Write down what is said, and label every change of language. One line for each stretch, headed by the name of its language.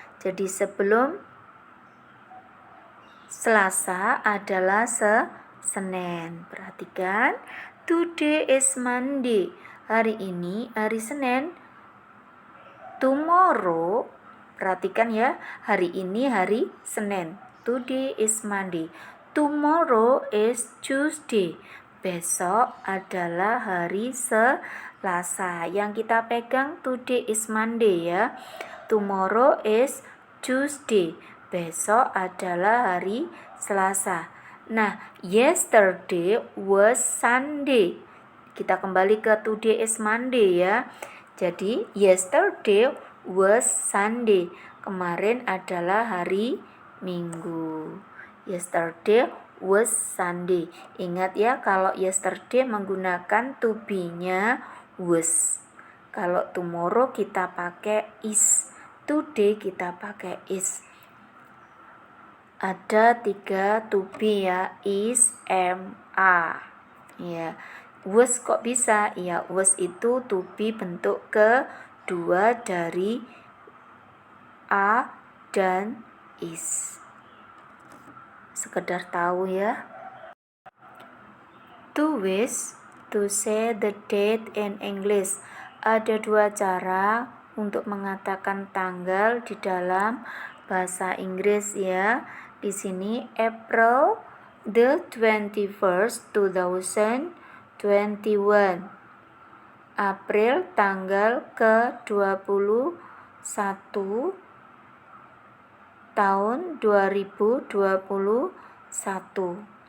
Indonesian: Jadi sebelum Selasa adalah Senin. Perhatikan,
English: today is Monday.
Indonesian: Hari ini hari Senin. Tomorrow, perhatikan ya, hari ini hari Senin.
English: Today is Monday. Tomorrow is Tuesday.
Indonesian: Besok adalah hari Selasa. Yang kita pegang
English: today is Monday ya. Tomorrow is Tuesday.
Indonesian: Besok adalah hari Selasa.
English: Nah, yesterday was Sunday.
Indonesian: Kita kembali ke
English: today is Monday ya. Jadi yesterday was Sunday.
Indonesian: Kemarin adalah hari Minggu.
English: Yesterday was Sunday.
Indonesian: Ingat ya, kalau yesterday menggunakan to be-nya was. Kalau tomorrow kita pakai is. today kita pakai is. Ada 3 to be ya, is, am, are. Ya, was kok bisa? Ya, was itu to be bentuk kedua dari a dan is. Sekedar tahu ya.
English: To wish, to say the date in English.
Indonesian: Ada 2 cara untuk mengatakan tanggal di dalam bahasa Inggris ya. Di sini April the 21st 2021. April tanggal ke-21 tahun 2021.